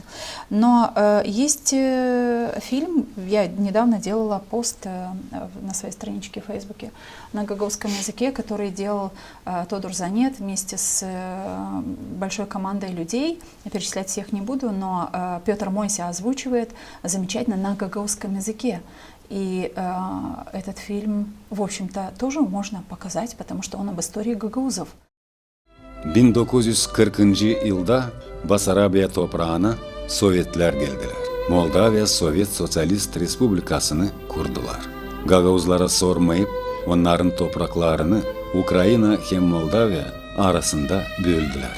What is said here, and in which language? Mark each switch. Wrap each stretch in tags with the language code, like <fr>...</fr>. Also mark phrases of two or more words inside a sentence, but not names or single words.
<ru>Но есть фильм, я недавно делала пост на своей страничке в Фейсбуке на гагаузском языке, который делал Тодор Занет вместе с большой командой людей. Я перечислять всех не буду, но Петр Мойся озвучивает замечательно на гагаузском языке. И этот фильм, в общем-то, тоже можно показать, потому что он об истории гагаузов.</ru> <gag>1940 yılda Basarabya toprağına Sovyetler geldiler. Moldavya Sovyet Sosyalist Respublikasını kurdular. Gagauzlara sormayıp onların topraklarını Ukrayna hem Moldavya arasında böldüler.</gag>